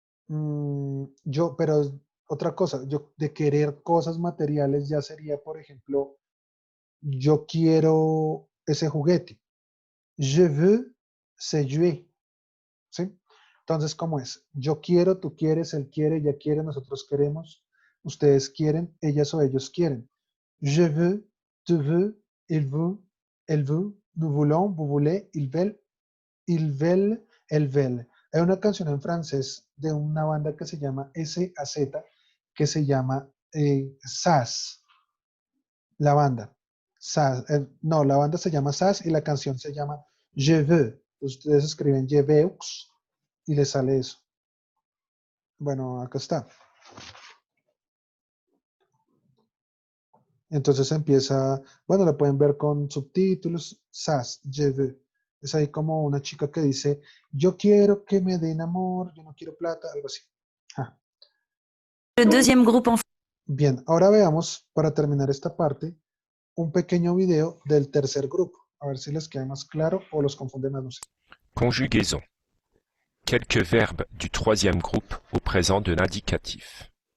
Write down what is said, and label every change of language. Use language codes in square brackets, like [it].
[es] Yo, pero otra cosa, yo de querer cosas materiales ya sería, por ejemplo, yo quiero ese juguete. [fr] Je veux ce jouet. [es] ¿Sí? Entonces, ¿cómo es? Yo quiero, tú quieres, él quiere, ella quiere, nosotros queremos, ustedes quieren, ellas o ellos quieren. [fr] Je veux, tu veux, il veut, elle veut, nous voulons, vous voulez, ils veulent, elles veulent. [es] Hay una canción en francés de una banda que se llama S.A.Z, que se llama SAS, la banda. SAS, no, la banda se llama SAS y la canción se llama Je veux. Ustedes escriben Je veux y les sale eso. Bueno, acá está. Entonces empieza, bueno, la pueden ver con subtítulos, SAS, Je veux. Es ahí como una chica que dice, yo quiero que me den amor, yo no quiero plata, algo así. Ah. [fr] Le deuxième groupe en [es] Bien, ahora veamos, para terminar esta parte, un pequeño video del tercer grupo. A ver si les queda más claro o los confunden más, no sé. [fr] Conjugaison. Quelques verbes du troisième groupe au présent de l'indicatif.